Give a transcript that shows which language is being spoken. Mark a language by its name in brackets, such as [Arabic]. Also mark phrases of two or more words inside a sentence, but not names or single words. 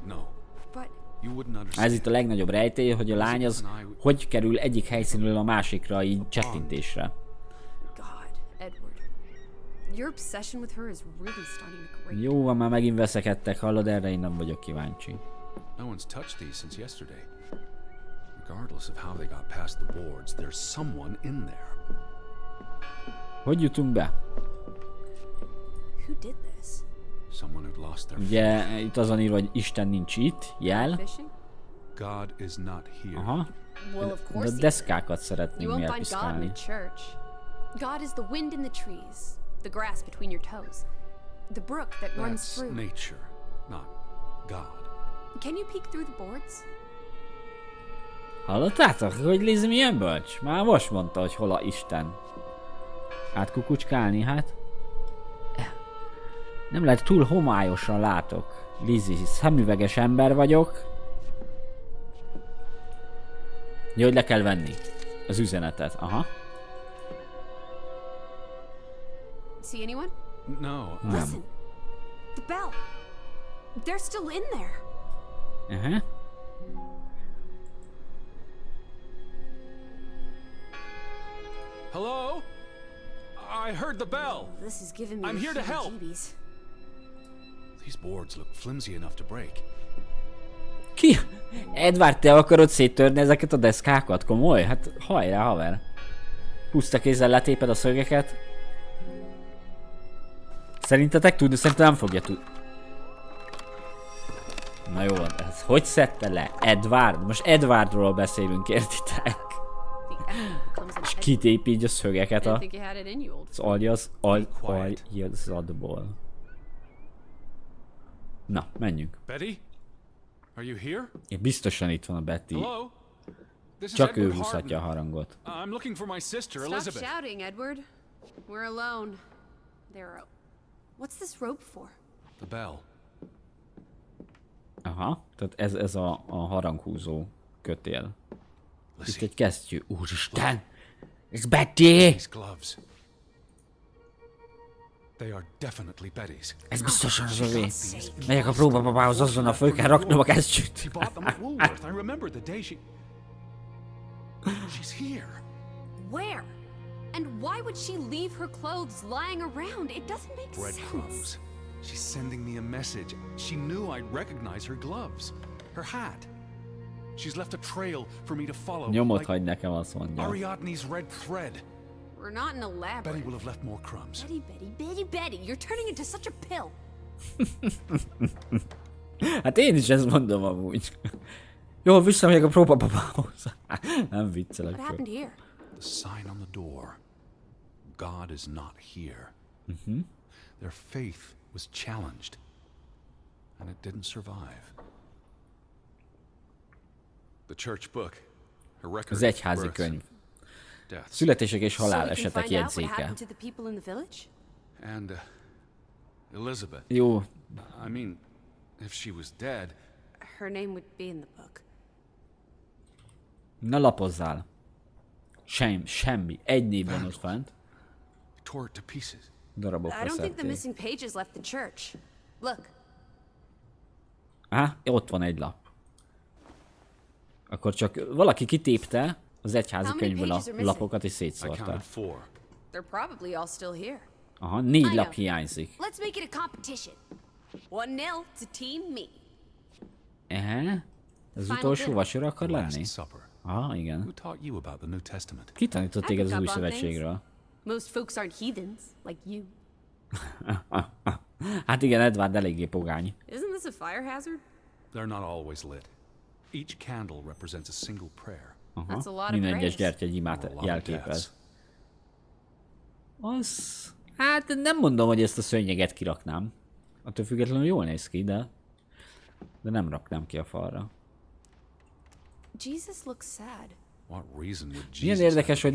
[Hungarian] Ez itt a legnagyobb rejtély, hogy a lány az hogy kerül egyik helyszínről a másikra így csettintésre. Jó van, már megint veszekedtek, hallod, erre én nem vagyok kíváncsi. [English] No one's touched these since yesterday. Regardless of how they got past the boards, there's someone in there. [Hungarian] Hogy jutunk be? [English] Who did this? Someone who'd lost their [Hungarian] Ugye itt azon írva, hogy Isten nincs itt, jel. [English] God is not here. Aha. Well, of [Hungarian] De [English] course [Hungarian] a deszkákat szeretnénk [English] you won't find God in [Hungarian] elpiszkálni. [English] the church. God is the wind in the trees, the grass between your toes, the brook that runs That's through. nature, not God. Can you peek through the boards? [Hungarian] Hallottátok, hogy Liz milyen bölcs? Már most mondta, hogy hol a Isten. Hát kukucskálni, hát. Nem lehet, túl homályosan látok. Lizzie, szemüveges ember vagyok. Jó, hogy le kell venni az üzenetet. Aha. [English] See anyone? No. Listen, the bell. They're still in there. Aha. Hello? I heard the bell. This is giving me I'm here to help. heebie-jeebies. These boards look flimsy enough to break. [Hungarian] Ki? Edward, te akarod széttörni ezeket a deszkákat? Komoly? Hát hajrá, haver. Puszta kézzel letéped a szögeket. Szerintetek tudni? Szerintem nem fogja tudni. Na jó, ez hogy szedte le? Edward? Most Edwardról beszélünk, értitek? És kitép így a szögeket az aljazadból. Na, menjünk. [English] Betty? Are you here? [Hungarian] Biztosan itt van a Betty. [English] Hello? This is [Hungarian] Csak ő [English] Edward [Hungarian] húzhatja a [English] Harden. [Hungarian] harangot. [English] I'm looking for my sister, Stop Elizabeth. shouting, Edward. We're alone. What's this rope for? The bell. [Hungarian] Aha, tehát ez a haranghúzó kötél. Itt Lizzie, egy kesztyű. Úristen! Ez Betty! [English] these gloves. They are definitely Betty's. [Hungarian] Ez biztosan az övé. Megyek a próbababához, azonnal föl kell raknom a kesztyűt. [English] She bought them at Woolworth. I remember the day She's here. Where? And why would she leave her clothes lying around? It doesn't make sense. Breadcrumbs. She's sending me a message. She knew I'd recognize her gloves, her hat. She's left a trail for me to follow. [Hungarian] Nyomot hagy nekem, azt mondja. [English] Ariadne's red thread. We're not in a labyrinth. Betty will have left more crumbs. Betty, you're turning into such a pill. [Hungarian] Hát én is ezt mondom amúgy. Jó, visszamegyek a próbapapához. Nem viccelek. [English] What happened here? The sign on the door. God is not here. Their faith was challenged, and it didn't survive. The church book, a record [Hungarian] Az egyházi [English] of births [Hungarian] könyv. [English] and deaths. [Hungarian] Születések és [English] So we can [Hungarian] halálesetek [English] find out what [Hungarian] jegyzéke. [English] happened to the people in the village? And Elizabeth. [Hungarian] Jó, [English] I mean, if she was dead, Her name would be in the book. [Hungarian] na lapozzál. Semmi. Egy név van ott fent. [English] tore it to pieces. [Hungarian] Darabokra [English] I don't think the [Hungarian] szedték. [English] missing pages left the church. Look. [Hungarian] Ott van egy lap. Akkor csak valaki kitépte az egyházi [English] How many [Hungarian] könyvből a [English] pages are missing? [Hungarian] lapokat és [English] I [Hungarian] szétszórta. [English] counted 4. They're probably all still here. [Hungarian] Aha, 4 [English] I [Hungarian] lap [English] know. [Hungarian] hiányzik. [English] Let's make it a competition. 1-0 to team me. [Hungarian] Ez [English] Final [Hungarian] utolsó [English] dinner. [Hungarian] vacsora akar lenni? [English] Last Supper. [Hungarian] Aha, igen. [English] Who taught you about the New Testament? [Hungarian] Ki tanított [English] I [Hungarian] téged [English] pick [Hungarian] az új [English] up on things. [Hungarian] szövetségről? [English] Most folks aren't heathens, like you. [Hungarian] Hát igen, Edward eléggé pogány. [English] Isn't this a fire hazard? They're not always lit. Each candle represents a single prayer. That's a lot of [Hungarian] Minden egyes [English] praise. [Hungarian] gyertya egy [English] A [Hungarian] imát [English] lot of [Hungarian] jelképez. [English] deaths. [Hungarian] Az... Hát nem mondom, hogy ezt a szőnyeget kiraknám. Attól függetlenül jól néz ki, de nem raknám ki a falra. [English] Jesus looks sad. What reason would Jesus [Hungarian] Milyen [English] have [Hungarian] érdekes, [English] to